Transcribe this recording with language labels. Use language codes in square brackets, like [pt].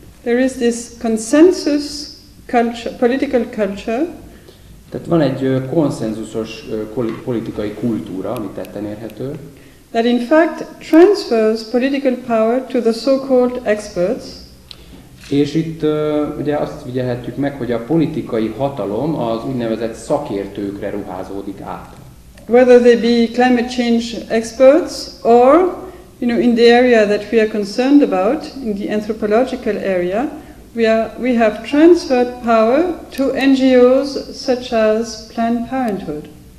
[en] there is this consensus culture, political culture, [hu] tehát van egy konszenzusos politikai kultúra, ami tetten érhető, [en] that in fact transfers political power to the so-called experts. [hu] És itt ugye azt figyelhetjük meg, hogy a politikai hatalom az úgynevezett szakértőkre ruházódik át. [en] Whether they be climate change experts or, in the area that we are concerned about, in the anthropological area, we have transferred power to NGOs such as Planned Parenthood.